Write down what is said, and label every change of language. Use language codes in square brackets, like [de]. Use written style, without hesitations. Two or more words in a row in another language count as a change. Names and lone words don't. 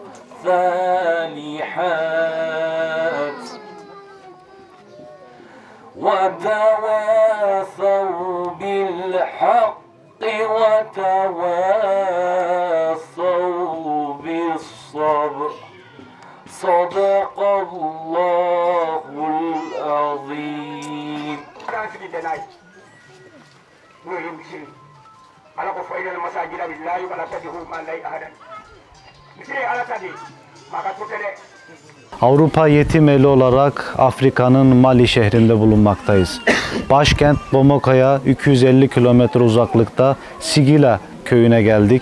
[ar] الصالحات وتواصوا بالحق وتواصوا بالصبر صدق الله العظيم. [tr] Avrupa Yetim Eli olarak Afrika'nın Mali şehrinde bulunmaktayız. Başkent Bomako'ya 250 kilometre uzaklıkta Sigila köyüne geldik.